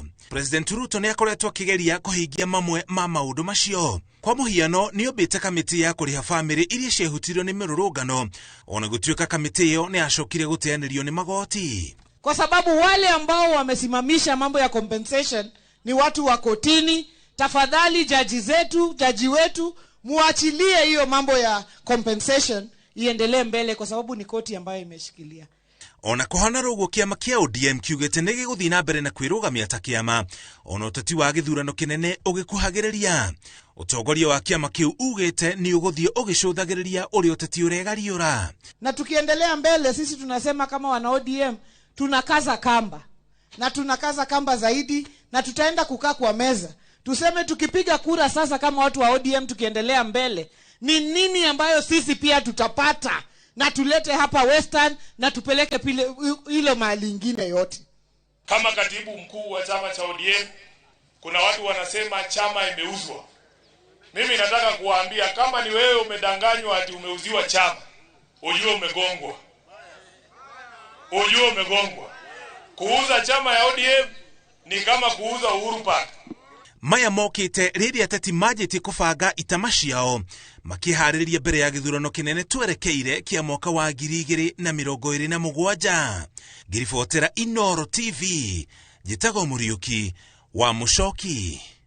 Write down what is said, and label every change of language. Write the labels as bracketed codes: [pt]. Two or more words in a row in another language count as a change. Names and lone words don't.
[ki] President Ruto nĩ akoretwo akĩgeria kũhingia mamwe ma maũndũ macio. Kwa mũhiano nĩ ombĩte kamĩtĩ ya kũrĩha famĩrĩ iria ciehutirio nĩ mĩrũrũngano, ona gũtuĩka kamĩtĩ ĩyo nĩ yacokire gũteanĩrio nĩ magoti. [sw] Kwa sababu wale ambao wamesimamisha mambo ya compensation ni watu wa kotini. Tafadhali jaji wetu muachilie hiyo mambo ya compensation iendelee mbele, kwa sababu ni koti ambayo imeshikilia. [ki] Ona kuhana rogo kiama kia ODM kiugete nĩ gĩgũthiĩ na mbere na kwĩrũgamia ta kiama, ona ũteti wa gĩthurano kĩnene ũgĩkuhagĩrĩria. Ũtongoria wa kiama kĩu ugĩte nĩ ũgũthiĩ ũgĩcũthagĩrĩria ũrĩa ũteti ũregariũra. [sw] Na tukiendelea mbele, sisi tunasema kama wana ODM tunakaza kamba, na tunakaza kamba zaidi, na tutaenda kukaa kwa meza tuseme tukipiga kura sasa kama watu wa ODM tukiendelea mbele, ni nini ambayo sisi pia tutapata na tulete hapa Western na tupeleke pile hilo mahali ingine yote. Kama katibu mkuu wa chama cha ODM, kuna watu wanasema chama imeuzwa. Mimi nataka kuwaambia, kama ni wewe umedanganywa ati umeuziwa chama, ujue umegongwa. Ujue umegongwa. Kuuza chama ya ODM ni kama kuuza Uhuru Park. [ki] Maya mokite rĩrĩa ateti manjĩtie kũbanga itama ciao makĩharĩrĩria mbere ya gĩthurano kĩnene twerekeire kĩa mwaka wa 2027. Ngĩribotera Inooro TV, njĩtagwo Mũriũki wa Mũcoki.